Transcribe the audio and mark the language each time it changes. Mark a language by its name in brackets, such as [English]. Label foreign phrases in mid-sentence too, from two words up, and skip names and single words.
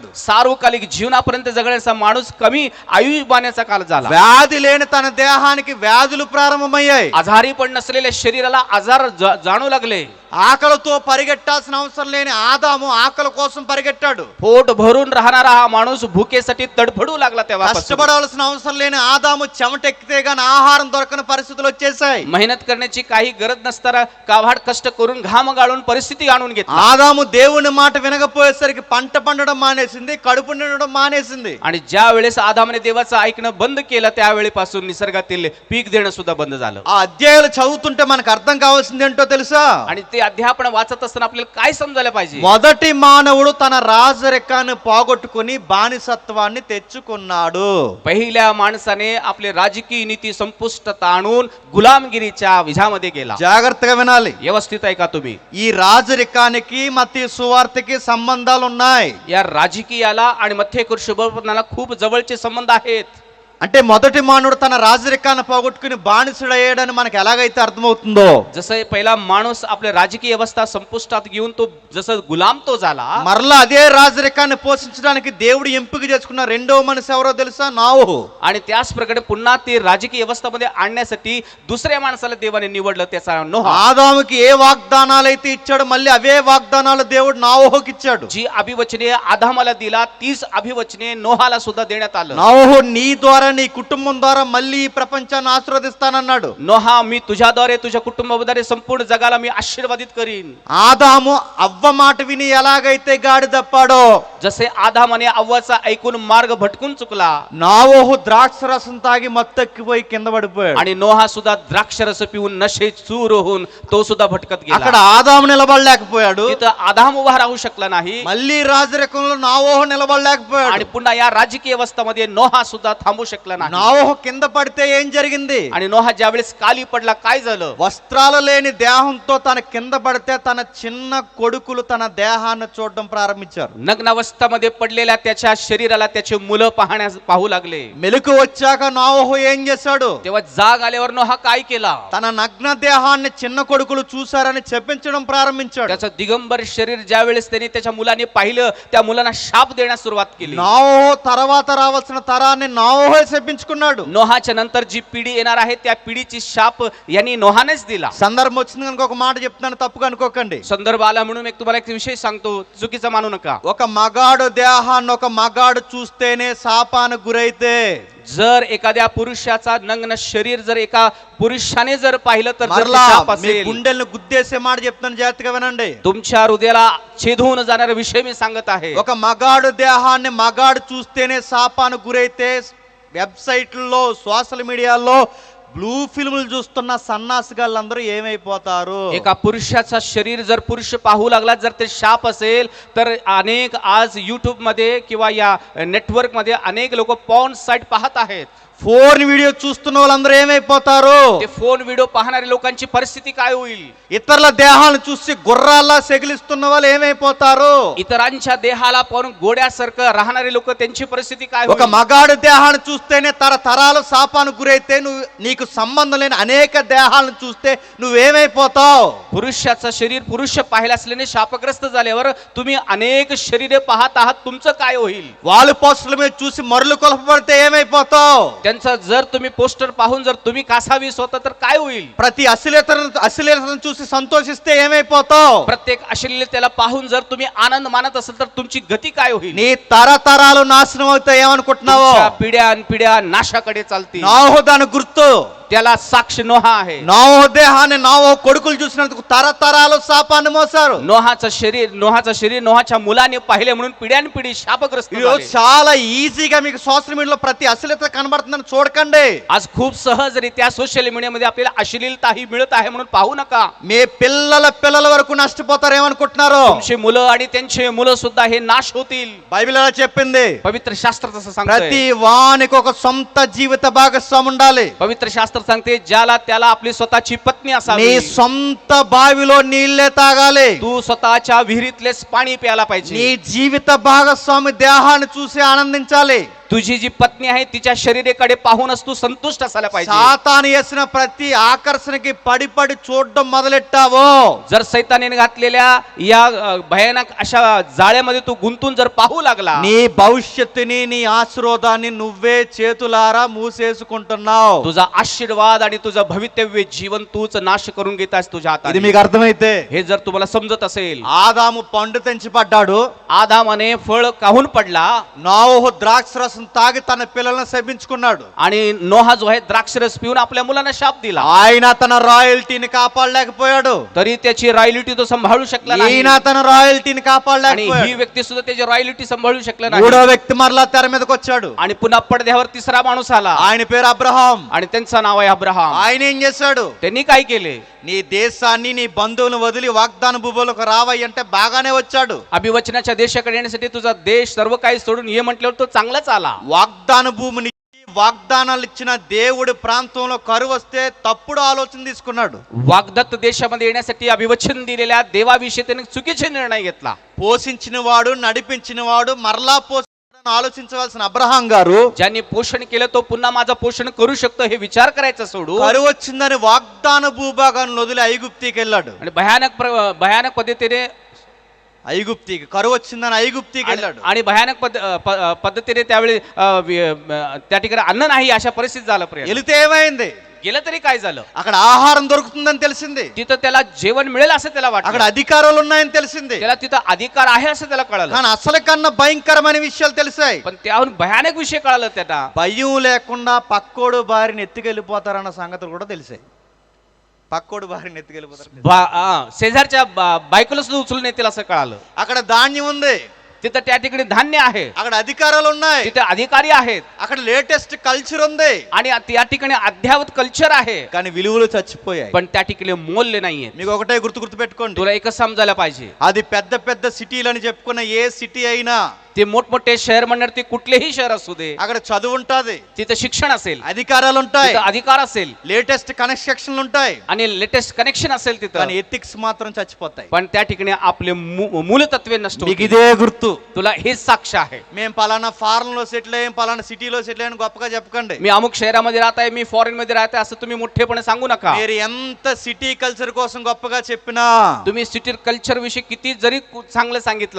[Marathi] सार्वकालिक जीवनापर्यंत जगण्याचा माणूस कमी आयुष्यमानाचा काल झाला. [Telugu] వ్యాధి లేని తన దేహానికి వ్యాధులు ప్రారంభమయ్యాయి. [Marathi] आजारी पण नसलेल्या शरीराला आजार जाणू लागले. [Telugu] ఆకలితో పరిగెట్టాల్సిన అవసరం లేని ఆదాము ఆకలి కోసం పరిగెట్టాడు. [Marathi] पोट भरून राहणारा हा माणूस भुकेसाठी तडफडू लागला. तेव्हा [Telugu] కష్టపడవలసిన అవసరం లేని ఆదాము చెమటెక్కితే గాని ఆహారం దొరకని పరిస్థితులు వచ్చేసాయి. [Marathi] मेहनत करण्याची काही गरज नसताना काभाड कष्ट करून घाम गाळून परिस्थिती आणून घेतली. [Telugu] ఆదాము దేవుని మాట వినకపోయేసరికి పంట పండడం మానేసింది, కడుపు నిండడం మానేసింది. [Marathi] आणि ज्या वेळेस आदामाने देवाचं ऐकणं बंद केलं त्यावेळेपासून निसर्गातील पीक देणं सुद्धा बंद झालं. [Telugu] ఆ అధ్యాయాలు చదువుతుంటే మనకు అర్థం కావాల్సింది ఏంటో తెలుసా? [Marathi] आणि ते अध्यापन वाचत असताना आपल्याला काय समजायला पाहिजे? [Telugu] మొదటి మానవుడు తన రాజరికాన్ని పోగొట్టుకుని బానిసత్వాన్ని తెచ్చుకున్నాడు. [Marathi] पहिल्या माणसाने आपले राजकीय नीती संपुष्टात आणून गुलामगिरीच्या विझामध्ये गेला. [Telugu] జాగ్రత్తగా వినాలి. [Marathi] व्यवस्थित ऐका तुम्ही. [Telugu] ఈ రాజరికానికి మత్తయి సువార్తకి సంబంధాలు ఉన్నాయి. [Marathi] या राजकीयाला आणि मथ्थेकर शुभवर्तनाला खूप जवळचे संबंध आहेत. [Telugu] అంటే మొదటి మానవుడు తన రాజరికాన్ని పోగొట్టుకుని బానిసుడయ్యాడని మనకు ఎలాగైతే అర్థమవుతుందో, [Marathi] जसं पहिला माणूस आपल्या राजकीय व्यवस्था संपुष्टात घेऊन तो जसं गुलाम तो झाला, [Telugu] మరలా అదే రాజరికాన్ని పోషించడానికి దేవుడు ఎంపిక చేసుకున్న రెండవ మనిషి ఎవరో తెలుసా? నోహు. [Marathi] आणि त्याच प्रकारे पुन्हा ते राजकीय व्यवस्थामध्ये आणण्यासाठी दुसऱ्या माणसाला देवाने निवडलं, त्याचा नोह. [Telugu] ఆదాముకి ఏ వాగ్దానాలు అయితే ఇచ్చాడో మళ్ళీ అవే వాగ్దానాలు దేవుడు నోహుకి ఇచ్చాడు. [Marathi] जी अभिवचने आदामाला दिला तीच अभिवचने नोहाला सुद्धा देण्यात आलं. [Telugu] నోహు నీ ద్వారా నీ కుటుంబం ద్వారా మళ్ళీ ఈ ప్రపంచాన్ని ఆశీర్వదిస్తానన్నాడు. [Marathi] नोहा मी तुझ्याद्वारे तुझ्या कुटुंबाद्वारे संपूर्ण जगाला मी आशीर्वादित करीन. [Telugu] ఆదాము అవ్వ మాట విని ఎలాగైతే గాడి తప్పాడో, [Marathi] जसे आदामाने अव्वाचा ऐकून मार्ग भटकून चुकला, [Telugu] నోహు ద్రాక్ష రసం తాగి మత్తెక్కిపోయి కింద పడిపోయాడు. [Marathi] आणि नोहा सुद्धा द्राक्षरस पिऊन नशेत चूर होऊन तो सुद्धा भटकत [Telugu] అక్కడ [Marathi] गेला. [Telugu] ఆదాము నిలబడలేకపోయాడు. [Marathi] तिथं आदाम उभा राहू शकला नाही [Telugu] మళ్ళీ రాజరికంలో నోహు నిలబడలేకపోయాడు. [Marathi] आणि पुन्हा या राजकीय अवस्थेमध्ये नोहा सुद्धा थांबू शकला नाही. [Telugu] నోహు కింద పడితే ఏం జరిగింది? [Marathi] आणि नोहा ज्यावेळेस खाली पडला काय झालं? [Telugu] వస్త్రాలు లేని దేహంతో తన కింద పడితే తన చిన్న కొడుకులు తన దేహాన్ని చూడడం ప్రారంభించారు. [Marathi] नग्न अवस्थेमध्ये पडलेल्या त्याच्या शरीराला त्याचे मुलं पाहू लागले. [Telugu] మెలకు వచ్చాక నోహు ఏం చేశాడు? [Marathi] तेव्हा जाग आल्यावर नोहा काय केला? [Telugu] తన నగ్న దేహాన్ని చిన్న కొడుకులు చూశారని చెప్పించడం ప్రారంభించాడు. [Marathi] त्याचं दिगंबर शरीर ज्या वेळेस त्यांनी त्याच्या मुलांनी पाहिलं त्या मुलांना शाप देण्यास सुरुवात केली. [Telugu] నోహు తర్వాత రావాల్సిన తరాన్ని నోహే శపించుకున్నాడు. [Marathi] नोहाच्या नंतर जी पिढी येणार आहे त्या पिढीची शाप यांनी नोहानेच दिला. [Telugu] సందర్భం వచ్చింది కనుక ఒక మాట చెప్తాను, తప్పుగా అనుకోకండి. [Marathi] संदर्भ आला म्हणून एक तुम्हाला एक विषय सांगतो, चुकीचा मानू नका. [Telugu] ఒక మగాడు దేహాన్ని ఒక మగాడు చూస్తేనే శాపానికి గురైతే, [Marathi] जर एखाद्या पुरुषाचा नग्न शरीर जर एका पुरुषाने जर पाहिलं तर जर ते [Telugu] మరలా [Marathi] शाप [Telugu] మీ [Marathi] असेल, [Telugu] గుండెల్ని గుద్దేసే మాట చెప్తాను, జాగ్రత్తగా వినండి. [Marathi] तुमच्या हृदयाला छेदून जाणारा विषय मी सांगत आहे. [Telugu] ఒక మగాడు దేహాన్ని మగాడు చూస్తేనే శాపానికి గురైతే వెబ్సైట్లలో [English] social medialo blue filmulu [Telugu] చూస్తున్న సన్నాసిగాళ్ళందరూ ఏమైపోతారు? [Marathi] एका पुरुषाचा शरीर जर पुरुष पाहू लागला जर ते शाप असेल तर अनेक आज YouTube मध्ये किंवा या नेटवर्क मध्ये अनेक लोक [English] porn site [Marathi] पाहत आहेत. [English] phone video [Telugu] చూస్తున్న వాళ్ళందరూ ఏమైపోతారు? [Marathi] ते [English] phone video [Marathi] पाहणाऱ्या लोकांची परिस्थिती काय होईल? [Telugu] ఇతరుల దేహాలను చూసి గుర్రాల్లా సెగిలిస్తున్న వాళ్ళు ఏమైపోతారు? [Marathi] इतरांच्या देहाला पाहून गोड्यासारखं राहणारे लोक त्यांची परिस्थिती काय [Telugu] ఒక [Marathi] होईल? [Telugu] మగాడు దేహాన్ని చూస్తేనే తరతరాలు శాపానికి గురైతే నువ్వు నీకు సంబంధం లేని అనేక దేహాలను చూస్తే నువ్వేమైపోతావు? [Marathi] पुरुषाचं शरीर पुरुष पाहिला असल्याने शापग्रस्त झाल्यावर तुम्ही अनेक शरीरे पाहत आहात, तुमचं काय होईल? [Telugu] వాళ్ళు పోస్టుల మీద చూసి మరులు కొలపబడితే ఏమైపోతావు? [Marathi] त्यांचं जर तुम्ही पोस्टर पाहून जर तुम्ही कासावीस होता तर काय होईल? [Telugu] ప్రతి అశ్లీలతను చూసి సంతోషిస్తే ఏమైపోతావు? [Marathi] प्रत्येक अश्लीलतेला पाहून जर तुम्ही आनंद मानत असेल तर तुमची गती काय होईल? [Telugu] నీ తరతరాలు నాశనం అవుతాయి ఏమనుకుంటున్నావు? [Marathi] तुमच्या पिढ्यानपिढ्या नाशाकडे चालतील. [Telugu] నోహు దాని గుర్తు. [Marathi] त्याला साक्ष नोहा आहे. [Telugu] నోహు దేహాన్ని నోహు కొడుకులు చూసినందుకు తరతరాలు శాపాన్ని మోసారు. [Marathi] नोहाचं शरीर नोहाच्या मुलाने पाहिले म्हणून पिढ्यानपिढी शापग्रस्त [Telugu] ఈరోజు [Marathi] झाले. [Telugu] చాలా ఈజీగా మీకు [English] social medialo [Telugu] ప్రతి అశ్లీలత కనబడుతుందని చూడకండి. [Marathi] आज खूप सहजरित्या [English] social mediamadhye [Marathi] आपल्याला अश्लीलता ही मिळत आहे म्हणून पाहू नका. [Telugu] మీ పిల్లల వరకు నష్టపోతారు ఏమనుకుంటున్నారు? [Marathi] तुमचे मुलं आणि त्यांचे मुलं सुद्धा हे नाश होतील. [Telugu] బైబిల్ ఎలా చెప్పింది? [Marathi] पवित्र शास्त्र तसं [Telugu] ప్రతి [Marathi] सांगते. [Telugu] వానికి ఒక సొంత జీవిత భాగస్వామి ఉండాలి. [Marathi] पवित्र शास्त्र सांगते ज्याला त्याला आपली स्वतःची पत्नी [Telugu] నీ [Marathi] असावी. [Telugu] సొంత బావిలో నీళ్లే తాగాలి. [Marathi] तू स्वतःच्या विहिरीतलेच पाणी प्यायला [Telugu] నీ [Marathi] पाहिजे. [Telugu] జీవిత భాగస్వామి దేహాన్ని చూసి ఆనందించాలి. [Marathi] तुझी जी पत्नी आहे तिच्या शरीरेकडे पाहूनच तू संतुष्ट असायला पाहिजे. [Telugu] సాతాను చేసిన ప్రతి ఆకర్షణకి పడి చూడడం మొదలెట్టావో, [Marathi] जर सैताने घातलेल्या या भयानक अशा जाळ्यामध्ये तू गुंतून जर पाहू लागला, [Telugu] నీ భవిష్యత్తుని నీ ఆశీర్వాదాన్ని నువ్వే చేతులారా మూసేసుకుంటున్నావు. [Marathi] तुझा आशीर्वाद आणि तुझं भवितव्य जीवन तूच नाश करून घेतास तुझ्या [Telugu] ఇది [Marathi] हातात. [Telugu] మీకు అర్థమైతే [Marathi] हे जर तुम्हाला समजत असेल, [Telugu] ఆదాము పండు తెంచి పడ్డాడు. [Marathi] आदामाने फळ काहून पडला [Telugu] నోవహు ద్రాక్షరసం తాగి తన పిల్లలను శపించుకున్నాడు. [Marathi] आणि नोहा जो आहे द्राक्षरस पिऊन आपल्या मुलांना शाप दिला. [Telugu] ఆయన తన రాయల్టీని కాపాడలేకపోయాడు. [Marathi] तरी त्याची रॉयल्टी तो सांभाळू शकला नाही [Telugu] ఈయన తన రాయల్టీని [Marathi] आणि ही [Telugu] కాపాడలేకపోయాడు. [Marathi] व्यक्ती सुद्धा त्याची रॉयल्टी सांभाळू शकला [Telugu] మూడో [Marathi] नाही. [Telugu] వ్యక్తి మరలా తెర మీదకి వచ్చాడు. [Marathi] आणि पुन्हा पडद्यावर तिसरा माणूस आला [Telugu] ఆయన పేరు అబ్రహాం. [Marathi] आणि त्यांचं नाव आहे अब्राहम. [Telugu] ఆయన ఏం చేశాడు? [Marathi] त्यांनी काय केले? [Telugu] నీ దేశాన్ని నీ బంధువులను వదిలి వాగ్దాన భూములకు రావయ్య అంటే బాగానే వచ్చాడు. [Marathi] अभिवचनाच्या देशाकडे येण्यासाठी तुझा देश सर्व काही सोडून ये म्हटल्यावर तो चांगलाच आला. [Telugu] వాగ్దాన భూమిని వాగ్దానాలు ఇచ్చిన దేవుడి ప్రాంతంలో కరువు వస్తే తప్పుడు ఆలోచన తీసుకున్నాడు. [Marathi] वाग्दत्त देशामध्ये येण्यासाठी अभिवचन दिलेल्या देवाविषयी त्याने चुकीचे निर्णय घेतला. [Telugu] పోషించిన వాడు నడిపించిన వాడు మరలా పోషించాలని ఆలోచించవలసిన అబ్రహాం గారు [Marathi] ज्यांनी पोषण केलं तो पुन्हा माझं पोषण करू शकतो हे विचार करायचा सोडून [Telugu] కరువు వచ్చిందని వాగ్దాన భూభాగాన్ని వదిలి ఐగుప్తికి వెళ్ళాడు. [Marathi] आणि भयानक पद्धतीने [Telugu] ఐగుప్తికి కరువు వచ్చిందని ఐగుప్తికి వెళ్ళాడు. [Marathi] आणि भयानक पद्धतीने त्यावेळी त्या ठिकाणी अन्न नाही अशा परिस्थिती झालं. प्रयत्न [Telugu] వెళితే ఏమైంది? [Marathi] गेलं तरी काय झालं? [Telugu] అక్కడ ఆహారం దొరుకుతుందని తెలిసింది. [Marathi] तिथं त्याला जेवण मिळेल असं त्याला [Telugu] అక్కడ [Marathi] वाटलं. [Telugu] అధికారాలు ఉన్నాయని తెలిసింది. [Marathi] त्याला तिथं अधिकार आहे असं त्याला कळालं. [Telugu] కానీ అసలు కన్నా భయంకరమైన విషయాలు తెలిసాయి. [Marathi] पण त्याहून भयानक विषय कळालं त्यांना. [Telugu] భయం లేకుండా పక్కోడు భార్యని ఎత్తుకెళ్ళిపోతారన్న సంగతులు కూడా తెలిసాయి. పక్కోడు భార్యని ఎత్తుకెళ్ళిపోతారు. [Marathi] शेजारच्या बायकोला सुद्धा उचलून येतील असं कळालं. [Telugu] అక్కడ ధాన్యం ఉంది. [Marathi] तिथं त्या ठिकाणी धान्य आहे, [Telugu] అక్కడ అధికారాలు ఉన్నాయి. [Marathi] तिथे अधिकारी आहेत [Telugu] అక్కడ [English] latest culture [Telugu] ఉంది. [Marathi] आणि त्या ठिकाणी अद्यावत कल्चर आहे, [Telugu] కానీ విలువలు చచ్చిపోయాయి. [Marathi] पण त्या ठिकाणी मूल्य नाहीये. [Telugu] మీకు ఒకటే గుర్తు పెట్టుకోండి. [Marathi] तुला एकच समजायला पाहिजे, [Telugu] అది పెద్ద పెద్ద సిటీలని చెప్పుకున్న ఏ సిటీ అయినా [Marathi] ते मोठमोठे शहर म्हणणार ते कुठलेही शहर असू दे, [Telugu] అక్కడ చదువు ఉంటది, [Marathi] तिथं शिक्षण असेल, [Telugu] అధికారాలు ఉంటాయి, [Marathi] तिथं अधिकार असेल [English] latest connectionlu [Telugu] ఉంటాయి. [Marathi] आणि [English] latest connection [Marathi] असेल [Telugu] కానీ [Marathi] तिथं, [Telugu] ఎథిక్స్ మాత్రం చచ్చిపోతాయి. [Marathi] पण त्या ठिकाणी आपले मूलतत्वे नष्ट [Telugu] మీకు [Marathi] होतील. [Telugu] ఇదే గుర్తు. [Marathi] तुला हेच साक्ष आहे. [Telugu] మేము పలానా ఫారెన్ లో సెటిల్ అయ్యాం, పలానా సిటీలో సెటిల్ అయ్యాను గొప్పగా చెప్పకండి. [Marathi] मी अमुक शहरामध्ये राहत आहे, मी फॉरेन मध्ये राहत आहे असं तुम्ही मोठेपणे सांगू नका. [Telugu] మీరు ఎంత [English] city culture [Telugu] కోసం గొప్పగా చెప్పినా [Marathi] तुम्ही [English] city culture [Marathi] विषयी किती जरी चांगलं सांगितलं,